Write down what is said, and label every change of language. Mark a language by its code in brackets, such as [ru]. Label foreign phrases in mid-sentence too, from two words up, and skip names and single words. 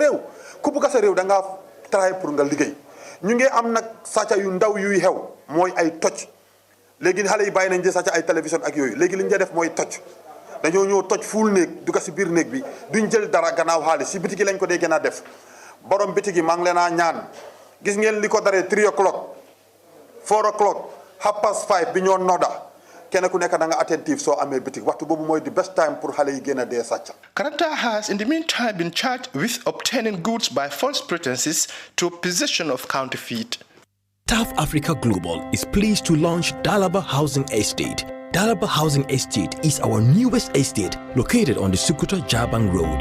[wo] réew ku bugg sa réew da ngaa try pour nga liggéey ñu ngi am nag sàcca yu ndaw yuy xew mooy ay toj léegi xale yi bàyyi nañ di sàcca ay télévision ak yooyu léegi li ñu def mooy toj dañoo ñëw toj fuul néeg dugg si biir néeg bi duñ jël dara gannaaw xaalis si bitigi lañ ko dee gën a def borom bitigi maa ngi leen a ñaan gis ngeen li ko daree [en] 3 o'clock 4 o'clock [wo] 5:30 bi ñoo nodda kenn ku nekk da nga attentive soo amee bitig waxtu boobu mooy [en] the best time [wo] pour xale yi gën a dee sàcca. [en] Karanta has in the meantime been charged with obtaining goods by false pretenses to possession of counterfeit. South Africa Global is pleased to launch Dalaba Housing Estate. Dalaba Housing Estate is our newest estate located on the Sukuta-Jabang Road.